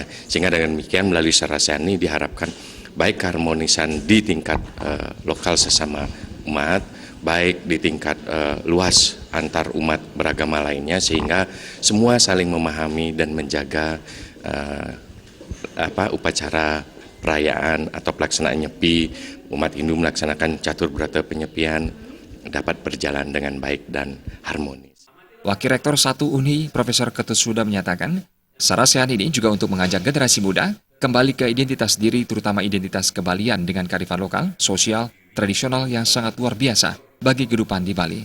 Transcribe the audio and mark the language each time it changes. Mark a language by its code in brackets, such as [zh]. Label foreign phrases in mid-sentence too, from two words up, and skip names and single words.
[id] Sehingga dengan demikian melalui sarasehan ini diharapkan baik keharmonisan di tingkat lokal sesama umat, baik di tingkat luas antar umat beragama lainnya, sehingga semua saling memahami dan menjaga upacara perayaan atau pelaksanaan nyepi. Umat Hindu melaksanakan catur berata penyepian dapat berjalan dengan baik dan harmonis. Wakil Rektor 1 UNHI, Profesor Ketut Suda menyatakan, sarasehan ini juga untuk mengajak generasi muda kembali ke identitas diri, terutama identitas kebalian dengan kearifan lokal, sosial, tradisional yang sangat luar biasa bagi kehidupan di Bali.